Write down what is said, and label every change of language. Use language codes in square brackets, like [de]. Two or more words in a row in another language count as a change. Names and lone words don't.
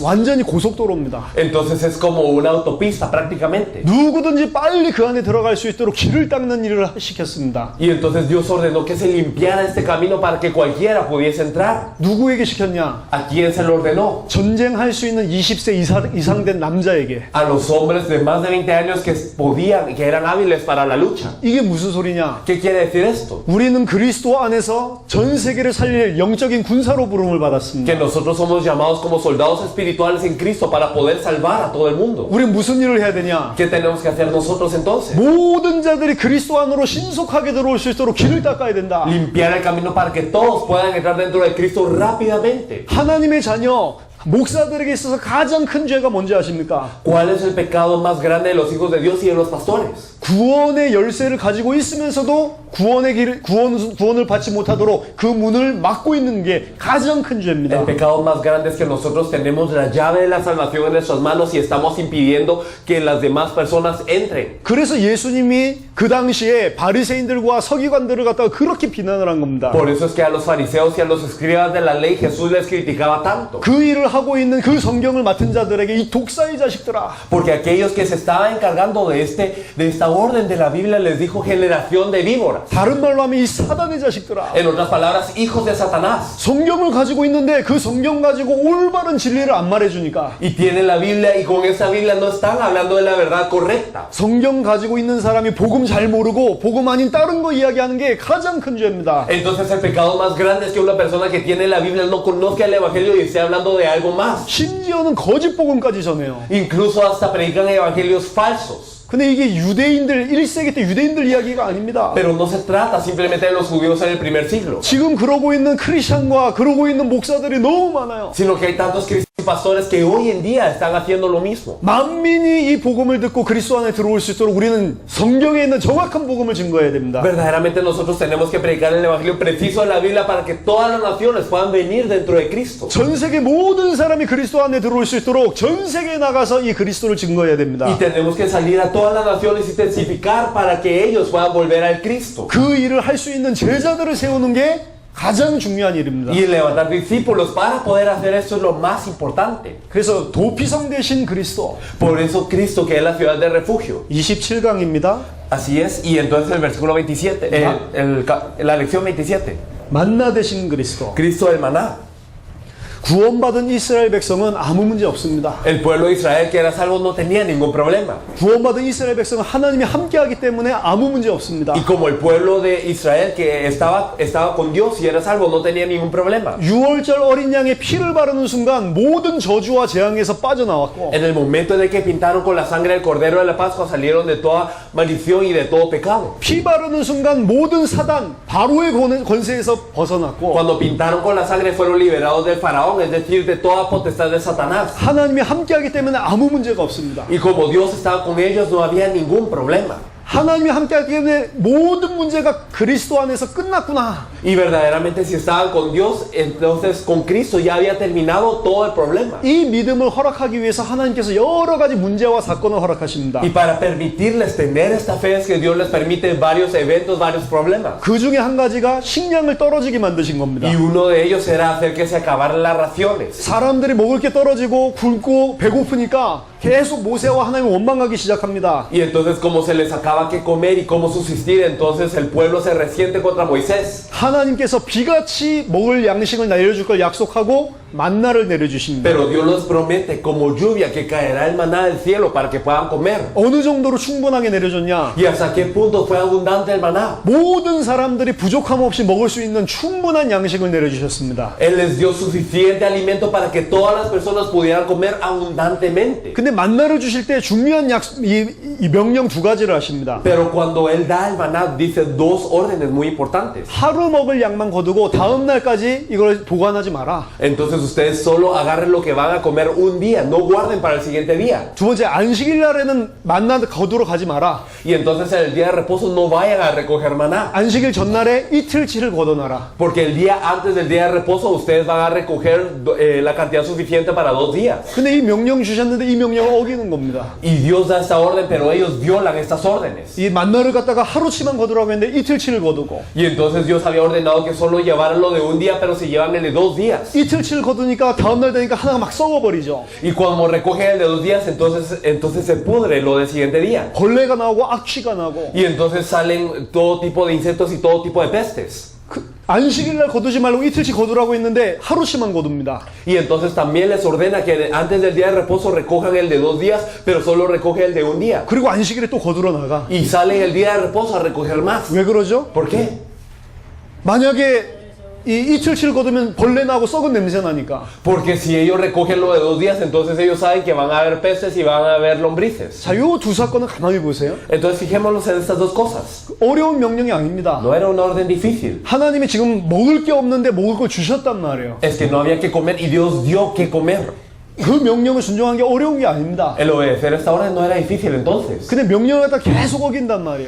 [ko] 완전히 고속도로입니다. [es] Entonces es como una autopista prácticamente. [ko] 누구든지 빨리 그 안에 들어갈 수 있도록 길을 닦는 일을 시켰습니다. [es] Y entonces Dios ordenó que se limpiara este camino para que cualquiera pudiese entrar. [ko] 누구에게 시켰냐? [es] ¿A quién se lo ordenó? [ko] 전쟁할 수 있는 20세 이상 된 남자에게. [es] A los hombres de más de 20 años que podían, que eran hábiles para la lucha. [ko] 이게 무슨 소리냐? [es] ¿Qué quiere decir esto? [ko] 우리는 그리스도 안에서 전 세계를 살릴 영적인 군사로 부름을 [es] Que [ko] 받았습니다. [es] nosotros somos llamados como soldados espirituales en Cristo para poder salvar a todo el mundo. [ko] 우린 무슨 일을 해야 되냐? [es] ¿Qué tenemos que hacer nosotros entonces? [ko] 모든 자들이 그리스도 안으로 신속하게 들어올 수 있도록 길을 닦아야 된다. [es] Limpiar el camino para que todos puedan entrar dentro de Cristo rápidamente. [ko] 하나님의 자녀, 목사들에게 있어서 가장 큰 죄가 뭔지 아십니까? [es] ¿Cuál es el pecado más grande de los hijos de Dios y de los pastores? [ko] 구원의 열쇠를 가지고 있으면서도 구원을 받지 못하도록 그 문을 막고 있는 게 가장 큰 죄입니다. [es] El pecado más grande es que nosotros tenemos la llave de la salvación en nuestras manos y estamos impidiendo que las demás personas entren. [ko] 그래서 예수님이 그 당시에 바리새인들과 서기관들을 갖다가 그렇게 비난을 한 겁니다. [es] Por eso es que a los fariseos y a los escribas de la ley Jesús les criticaba tanto. [ko] 그 일을 하고 있는 그 성경을 맡은 자들에게 이 독사의 자식들아, [es] Porque aquellos que se estaban encargando de esta orden de la Biblia les dijo generación de víboras. [ko] 다른 말로 하면 이 사단의 자식들아, [es] En otras palabras, hijos de Satanás. [ko] 성경을 가지고 있는데 그 성경 가지고 올바른 진리를 안 말해주니까, [es] Y tienen la Biblia y con esa Biblia no están hablando de la verdad correcta. [ko] 성경 가지고 있는 사람이 복음 잘 모르고 복음 아닌 다른 거 이야기하는 게 가장 큰 죄입니다. [es] Entonces el pecado más grande es que una persona que tiene la Biblia no conozca el Evangelio y esté hablando de algo más. [ko] 심지어는 거짓 복음까지 전해요. [es] Incluso hasta predican evangelios falsos. [ko] 근데 이게 유대인들 1세기 때 유대인들 이야기가 아닙니다. [es] Pero no se trata simplemente de los judíos en el primer siglo, [ko] 지금 그러고 있는 크리스찬과 그러고 있는 목사들이 너무 많아요. [es] sino que hay tantos cristianos y pastores que hoy en día están haciendo lo mismo. [ko] 만민이 이 복음을 듣고 그리스도 안에 들어올 수 있도록 우리는 성경에 있는 정확한 복음을 증거해야 됩니다. [es] Verdaderamente nosotros tenemos que predicar el evangelio preciso de la Biblia para que todas las naciones puedan venir dentro de Cristo. [ko] 전 세계 모든 사람이 그리스도 안에 들어올 수 있도록 전 세계에 나가서 이 그리스도를 증거해야 됩니다. [es] Y tenemos que salir a todas las naciones y testificar para que ellos puedan volver al Cristo. [ko] 그 일을 할 수 있는 제자들을 세우는 게 가장 중요한 일입니다. [es] Y levantar discípulos para poder hacer esto es lo más importante. [ko] 그래서 도피성 대신 그리스도 [es] Por eso Cristo, que es la ciudad de refugio. [ko] 27강입니다. [es] Así es. Y entonces el versículo 27, la lección 27. [ko] 만나 대신 그리스도. [es] Cristo el maná. [ko] 구원받은 이스라엘 백성은 아무 문제 없습니다. [es] El pueblo de Israel que era salvo no tenía ningún problema. [ko] 구원받은 이스라엘 백성은 하나님이 함께하기 때문에 아무 문제 없습니다. [es] Y como el pueblo de Israel que estaba con Dios y era salvo no tenía ningún problema. [ko] 6월절 어린 양의 피를 바르는 순간 모든 저주와 재앙에서 빠져나왔고, [es] En el momento en el que pintaron con la sangre del cordero de la Pascua salieron de toda maldición y de todo pecado. [ko] 피 바르는 순간 모든 사단 바로의 권세에서 벗어났고, [es] Cuando pintaron con la sangre fueron liberados del faraón, es decir, de toda potestad de Satanás. [ko] 하나님이 함께하기 때문에 아무 문제가 없습니다. [es] Y como Dios estaba con ellos no había ningún problema. [ko] 하나님이 함께하기 때문에 모든 문제가 그리스도 안에서 끝났구나. [es] Y verdaderamente si estaban con Dios, entonces con Cristo ya había terminado todo el problema. [ko] 이 믿음을 허락하기 위해서 하나님께서 여러 가지 문제와 사건을 허락하십니다. [es] Y para permitirles tener esta fe es que Dios les permite varios eventos, varios problemas. [ko] 그 중에 한 가지가 식량을 떨어지게 만드신 겁니다. [es] Y uno de ellos era hacer que se acabaran las raciones. [ko] 사람들이 먹을 게 떨어지고 굶고 배고프니까 계속 모세와 하나님을 원망하기 시작합니다. [es] Y entonces como se les acaba que comer y cómo subsistir, entonces el pueblo se resiente contra Moisés. [ko] 하나님께서 비같이 먹을 양식을 내려줄 걸 약속하고 만나를 내려주십니다. [es] Pero Dios les promete como lluvia que caerá el maná del cielo para que puedan comer. [ko] 어느 정도로 충분하게 내려줬냐? [es] ¿Y hasta qué punto fue abundante el maná? [ko] 모든 사람들이 부족함 없이 먹을 수 있는 충분한 양식을 내려주셨습니다. [es] Él les dio suficiente alimento para que todas las personas pudieran comer abundantemente. [ko] 근데 만나를 주실 때 중요한 이 명령 두 가지를 하십니다. [es] Pero cuando Él da el maná, dice dos órdenes muy importantes. [ko] 하루 먹을 양만 거두고 다음 날까지 이걸 보관하지 마라. [es] Entonces ustedes solo agarren lo que van a comer un día, no guarden para el siguiente día. [ko] 두 번째, 안식일 날에는 만나 거두러 가지 마라. [es] Y entonces en el día de reposo no vayan a recoger maná. [ko] 안식일 전날에 이틀치를 걷어놔라. [es] Porque el día antes del día de reposo ustedes van a recoger la cantidad suficiente para 2 días. [ko] 근데 이 명령 주셨는데 이 명령을 어기는 겁니다. [es] Y Dios da esta orden, pero ellos violan estas órdenes. [ko] 이 만나를 갖다가 하루치만 거두라고 했는데 이틀치를 거두고, [es] Y entonces Dios había ordenado que solo llevaran lo de un día, pero se llevan el de 2 días. [ko] 이틀치를 거두니까 다음날 되니까 하나가 막 썩어버리죠. [es] Y cuando recogen el de 2 días, entonces se pudre lo del siguiente día. [ko] 벌레가 나오고 악취가 나고. [es] Y entonces salen todo tipo de insectos y todo tipo de pestes. [ko] 안식일 날 거두지 말고 이틀치 거두라고 했는데 하루치만 거둡니다. [es] Y entonces también les ordena que antes del día de reposo recojan el de 2 días, pero solo recogen el de un día. [ko] 그리고 안식일에 또 거두러 나가. [es] Y salen el día de reposo a recoger más. [ko] 왜 그러죠? [es] ¿Por qué? [ko] 만약에 이 이틀치를 거두면 벌레 나고 썩은 냄새 나니까. [es] Porque si ellos recogen lo de 2 días, entonces ellos saben que van a haber peces y van a haber lombrices. [ko] 자, 요 두 사건은 가만히 보세요. [es] Entonces fijémonos en estas dos cosas. [ko] 어려운 명령이 아닙니다. [es] No era una orden difícil. [ko] 하나님이 지금 먹을 게 없는데 먹을 걸 주셨단 말이에요. [es] Es que no había que comer y Dios dio que comer. [ko] 그 명령을 순종한 게 어려운 게 아닙니다. [es] El obedecer esta orden no era difícil entonces. [ko] 근데 명령을 갖다 계속 어긴단 말이에요.